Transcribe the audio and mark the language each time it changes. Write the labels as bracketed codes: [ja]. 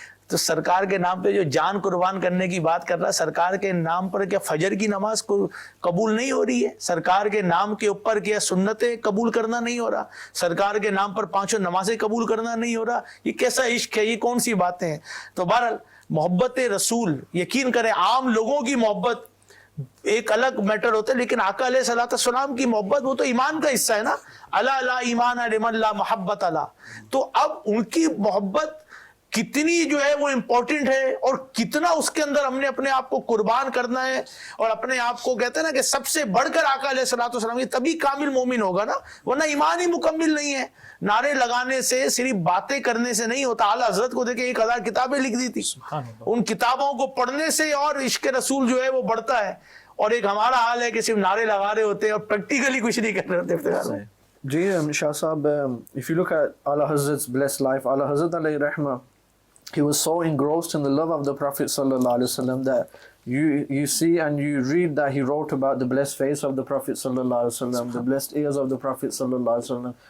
[ur] تو سرکار کے نام پہ جو جان قربان کرنے کی بات کر رہا ہے، سرکار کے نام پر کیا فجر کی نماز کو قبول نہیں ہو رہی ہے؟ سرکار کے نام کے اوپر کیا سنتیں قبول کرنا نہیں ہو رہا؟ سرکار کے نام پر 5 نمازیں قبول کرنا نہیں ہو رہا؟ یہ کیسا عشق ہے؟ یہ کون سی باتیں ہیں؟ تو بہرحال محبت رسول، یقین کریں عام لوگوں کی محبت ایک الگ میٹر ہوتا ہے، لیکن آقا علیہ الصلوۃ والسلام کی محبت وہ تو ایمان کا حصہ ہے نا. الا لا ایمان لمن لا محبت لا. تو اب ان کی محبت کتنی جو ہے وہ امپورٹنٹ ہے، اور کتنا اس کے اندر ہم نے اپنے آپ کو قربان کرنا ہے، اور اپنے آپ کو کہتے ہیں نا کہ سب سے بڑھ کر آقا علیہ الصلوۃ والسلام، یہ تبھی کامل مومن ہوگا نا، ورنہ ایمان ہی مکمل نہیں ہے. نعرے لگانے سے، صرف باتیں کرنے سے نہیں ہوتا. اعلیٰ حضرت کو دیکھیں 1000 کتابیں لکھ دی تھی، ان کتابوں کو پڑھنے سے اور عشق رسول جو ہے وہ بڑھتا ہے. اور ایک ہمارا حال ہے کہ صرف نعرے لگا رہے ہوتے ہیں اور پریکٹیکلی کچھ نہیں کر رہے ہوتے. جی شاہ صاحب, [en] if you look at Ala Hazrat's blessed life, Ala Hazrat alayhi rahmah, he was so engrossed in the love of the Prophet sallallahu alaihi wasallam that you see and you read that he wrote about the blessed face of the Prophet sallallahu alaihi wasallam, the blessed ears of the Prophet sallallahu alaihi wasallam,